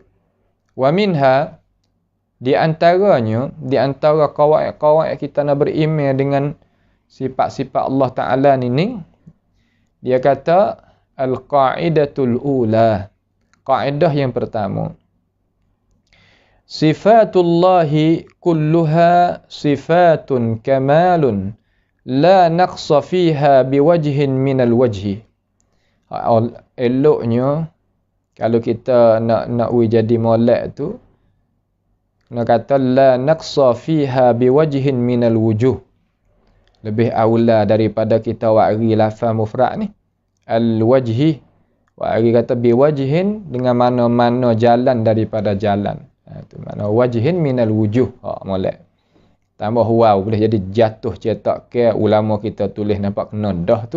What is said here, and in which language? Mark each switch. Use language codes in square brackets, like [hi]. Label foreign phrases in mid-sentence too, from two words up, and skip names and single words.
[ar] ومنها, [ms] di antaranya, di antara kawaid-kawaid kita nak beriman dengan sifat-sifat Allah Ta'ala ni, Dia kata [ar] القاعدة الأولى. [ms] Kaedah yang pertama. [ar] صفات الله كلها صفة كمال لا نقص فيها بوجه من الوجه. [ms] Eloknya kalau kita nak jadi molek tu, nak kata [ar] لا نقص فيها بوجه من الوجوه. [ms] Lebih aula daripada kita wari lafaz mufrad ni. Al-wajhi. Wari kata biwajhin dengan mana-mana jalan daripada jalan. Itu makna [ar] وجه من الوجوه. [ms] Molek. Tambah waw boleh jadi jatuh cetak ke ulama kita tulis nampak kena dah tu.